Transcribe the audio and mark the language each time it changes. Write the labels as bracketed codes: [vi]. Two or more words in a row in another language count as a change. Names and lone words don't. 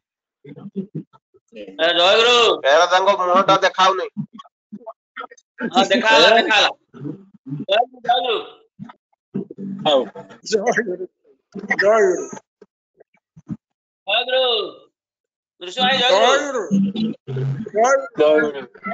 [or] ଜୟ ଗୁରୁ ଏରା ତାଙ୍କ ମୁହଁଟା ଦେଖାଉନି हाँ ଦେଖାଲା ଦେଖାଲା ଜୟ ଗୁରୁ ହଉ जय गुरु जय गुरु नृसिंह भाई जय गुरु ଜୟ ଗୁରୁ